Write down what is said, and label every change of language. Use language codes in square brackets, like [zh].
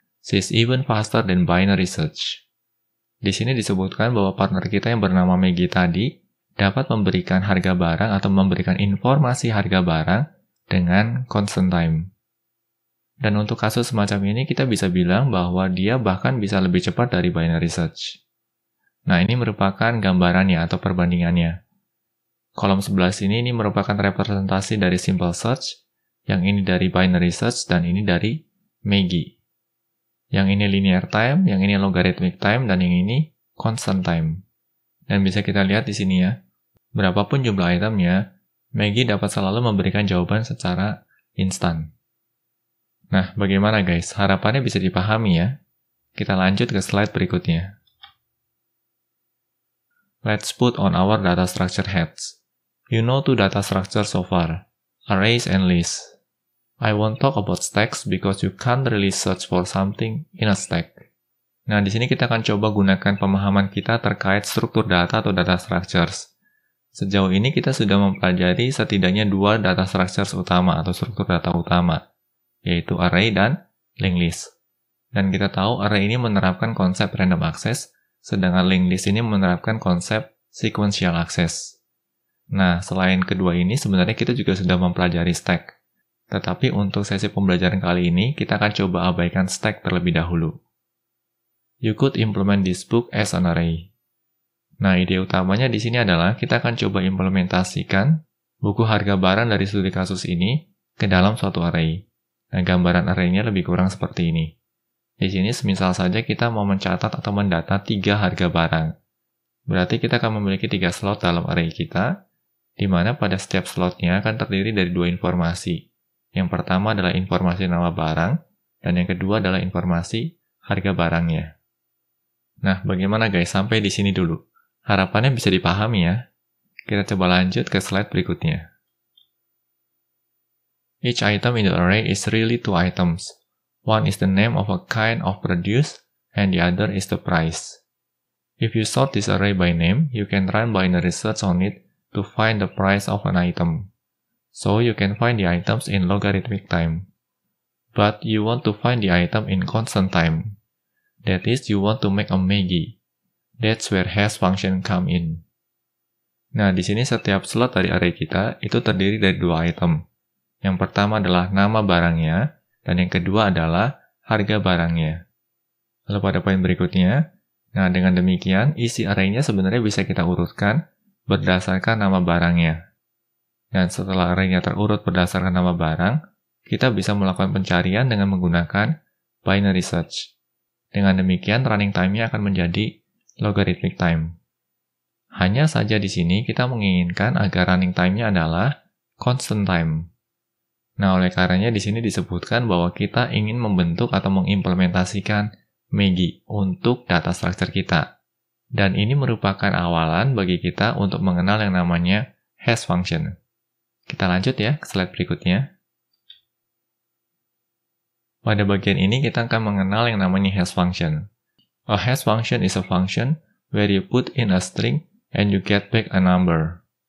[en] She's even faster than binary search. [id] Di sini disebutkan bahwa partner kita yang bernama Maggie tadi dapat memberikan harga barang atau memberikan informasi harga barang dengan constant time. Dan untuk kasus semacam ini kita bisa bilang bahwa dia bahkan bisa lebih cepat dari binary search. Nah, ini merupakan gambarannya atau perbandingannya. Kolom sebelah sini ini merupakan representasi dari simple search, yang ini dari binary search, dan ini dari Maggie. Yang ini linear time, yang ini logarithmic time, dan yang ini constant time. Dan bisa kita lihat di sini ya, berapapun jumlah itemnya, Maggie dapat selalu memberikan jawaban secara instan. Nah, bagaimana guys? Harapannya bisa dipahami ya. Kita lanjut ke slide berikutnya. [en] Let's put on our data structure hats. You know two data structures so far, arrays and lists. I won't talk about stacks because you can't really search for something in a stack. [id] Nah, di sini kita akan coba gunakan pemahaman kita terkait struktur data atau data structures. Sejauh ini kita sudah mempelajari setidaknya 2 data structures utama atau struktur data utama, yaitu array dan linked list. Dan kita tahu array ini menerapkan konsep random access, sedangkan linked list ini menerapkan konsep sequential access. Nah, selain kedua ini sebenarnya kita juga sudah mempelajari stack. Tetapi untuk sesi pembelajaran kali ini, kita akan coba abaikan stack terlebih dahulu. [en] You could implement this book as an array. [id] Nah, ide utamanya di sini adalah kita akan coba implementasikan buku harga barang dari studi kasus ini ke dalam suatu array. Nah, gambaran array-nya lebih kurang seperti ini. Di sini semisal saja kita mau mencatat atau mendata 3 harga barang. Berarti kita akan memiliki 3 slot dalam array kita, di mana pada setiap slotnya akan terdiri dari 2 informasi. Yang pertama adalah informasi nama barang, dan yang kedua adalah informasi harga barangnya. Nah, bagaimana guys? Sampai di sini dulu. Harapannya bisa dipahami ya. Kita coba lanjut ke slide berikutnya. [en] Each item in the array is really 2 items. One is the name of a kind of produce, and the other is the price. If you sort this array by name, you can run binary search on it to find the price of an item. So you can find the items in logarithmic time. But you want to find the item in constant time. That is, you want to make a Maggie. That's where hash function come in. [id] Nah, di sini setiap slot dari array kita itu terdiri dari 2 item. Yang pertama adalah nama barangnya, dan yang kedua adalah harga barangnya. Lalu pada poin berikutnya, nah dengan demikian isi array-nya sebenarnya bisa kita urutkan berdasarkan nama barangnya. Dan setelah array-nya terurut berdasarkan nama barang, kita bisa melakukan pencarian dengan menggunakan binary search. Dengan demikian running time-nya akan menjadi logarithmic time. Hanya saja di sini kita menginginkan agar running time-nya adalah constant time. Nah, oleh karenanya di sini disebutkan bahwa kita ingin membentuk atau mengimplementasikan Maggie untuk data structure kita. Dan ini merupakan awalan bagi kita untuk mengenal yang namanya hash function. Kita lanjut ya ke slide berikutnya. Pada bagian ini kita akan mengenal yang namanya hash function. [en] A hash function is a function where you put in a string and you get back a number.